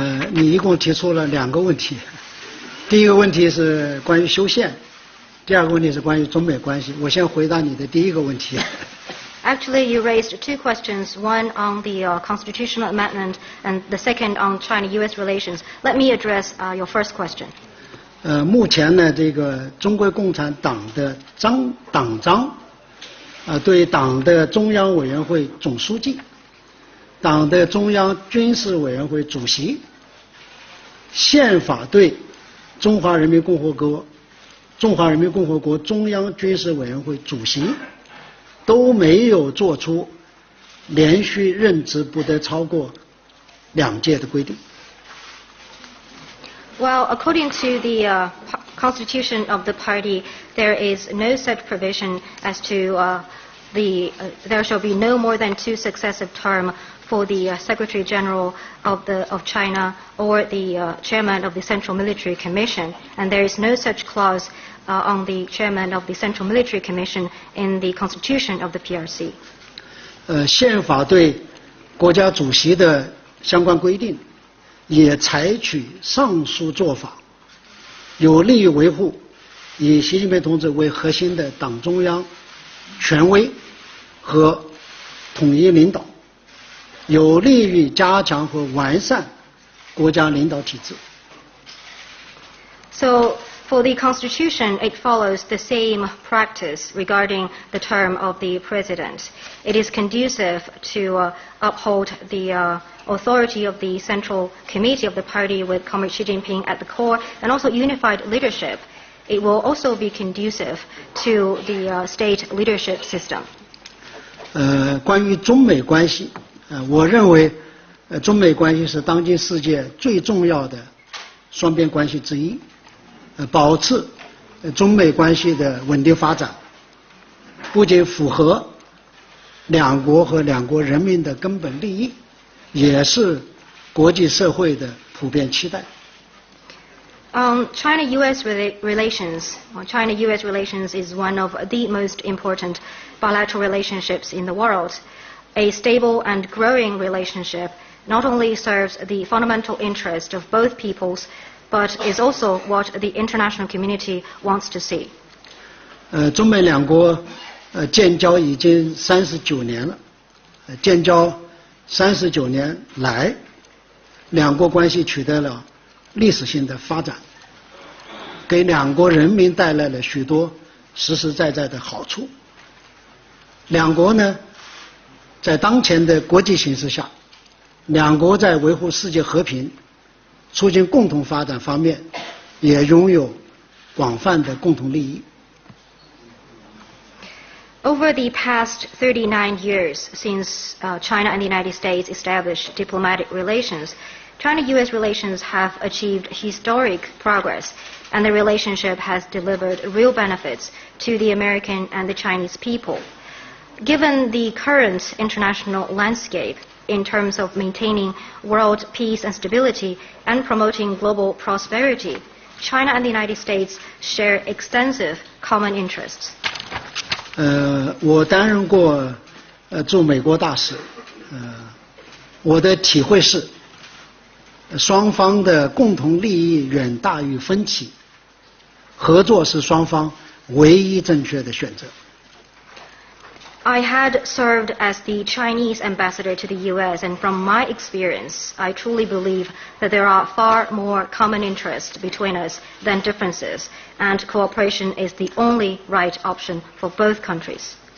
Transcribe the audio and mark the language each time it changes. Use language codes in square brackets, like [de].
[zh] 你一共提出了2个问题，第一个问题是关于修宪，第二个问题是关于中美关系。我先回答你的第一个问题。 [en] Actually, you raised 2 questions, one on the constitutional amendment and the second on China-U.S. relations. Let me address your first question. [zh] 目前呢，这个中国共产党的党章，对党的中央委员会总书记、党的中央军事委员会主席、宪法对中华人民共和国中央军事委员会主席都没有做出连续任职不得超过2届的规定。 [en] Well, according to the constitution of the party, there is no such provision as to there shall be no more than 2 successive terms for the Secretary General of China or the Chairman of the Central Military Commission, and there is no such clause on the Chairman of the Central Military Commission in the Constitution of the PRC. [zh] 宪法对国家主席的相关规定也采取上述做法，有利于维护以习近平同志为核心的党中央权威和统一领导，有利于加强和完善国家领导体制。 [en] So, for the Constitution, it follows the same practice regarding the term of the President. It is conducive to uphold the authority of the Central Committee of the Party with Comrade Xi Jinping at the core, and also unified leadership. It will also be conducive to the state leadership system. [zh] 关于中美关系，我认为中美关系是当今世界最重要的双边关系之一。保持中美关系的稳定发展，不仅符合两国和两国人民的根本利益，也是国际社会的普遍期待。 [en] China-U.S. relations. China-U.S. relations is one of the most important bilateral relationships in the world. A stable and growing relationship not only serves the fundamental interest of both peoples, but is also what the international community wants to see. [zh] 中美两国建交已经39年了，建交39年来，两国关系取得了历史性的发展，给两国人民带来了许多实实在在的好处。两国呢，在当前的国际形势下，两国在维护世界和平、促进共同发展方面也拥有广泛的共同利益。 [en] Over the past 39 years since China and the United States established diplomatic relations, China-U.S. relations have achieved historic progress, and the relationship has delivered real benefits to the American and the Chinese people. Given the current international landscape in terms of maintaining world peace and stability and promoting global prosperity, China and the United States share extensive common interests. [zh] 我担任过驻美国大使，我的体会是，双方的共同利益远大于分歧，合作是双方唯一正确的选择。 [en] I had served as the Chinese ambassador to the U.S., and from my experience, I truly believe that there are far more common interests between us than differences, and cooperation is the only right option for both countries.